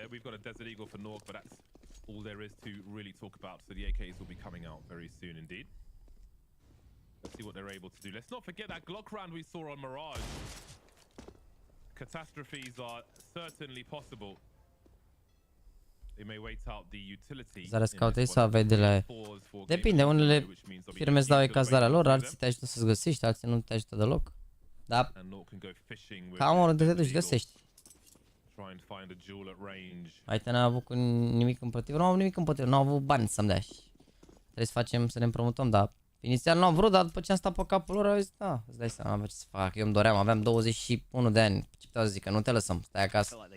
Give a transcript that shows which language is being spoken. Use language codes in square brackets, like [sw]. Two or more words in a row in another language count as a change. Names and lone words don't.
[en] We've got a Desert Eagle for Nork, but that's all there is to really talk about. So the AKs will be coming out very soon indeed. Let's see what they're able to do. Let's not forget that Glock round we saw on Mirage. Catastrophes are certainly possible. They may wait out the utility. [ro] Zaraz caută să aveai de la... Depinde, unele firme îți dau cazarea lor, alții te ajută să-ți găsești, alții nu te ajută deloc. Da, cam oriunde te duci găsești. Uite, n-am avut nimic împotrivă, nu am avut nimic împotrivă, nu am avut bani să-mi dea și trebuie să facem, să ne împrumutăm, dar inițial nu am vrut, dar după ce am stat pe capul lor, au zis, da, îți dai seama, ce să fac, eu îmi doream, aveam 21 de ani, ce puteau să zic, că nu te lăsăm, stai acasă.